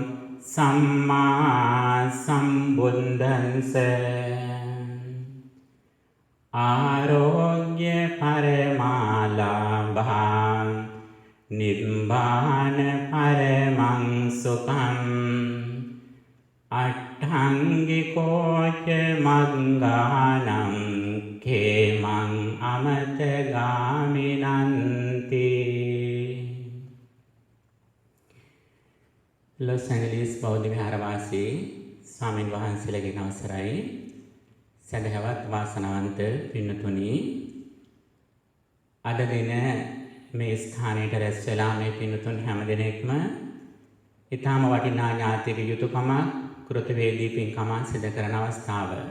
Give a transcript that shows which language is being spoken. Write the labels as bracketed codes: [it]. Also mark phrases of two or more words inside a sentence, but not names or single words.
[pi] සම්මා සම්බුද්දන්ස ආරෝග්‍ය පරමාලාභං නිබ්බාන පරමං සුඛං අට්ඨංගිකෝච මග්ගානං khemං අමතගාමිනන්ති. [si] ලොස් ඇන්ජලිස් බෞද්ධ විහාරවාසී ස්වාමීන් වහන්සේලාගේ අවසරයි සදහවත් වාසනාවන්ත පින්නතුනි, අද දින මේ ස්ථානයට රැස් වෙලා මේ පින්නතුන් හැම දිනෙකම ඊටාම වටිනා ඥාතික යුතුයකම කෘතවේදී පින්කම සිදු කරන අවස්ථාව.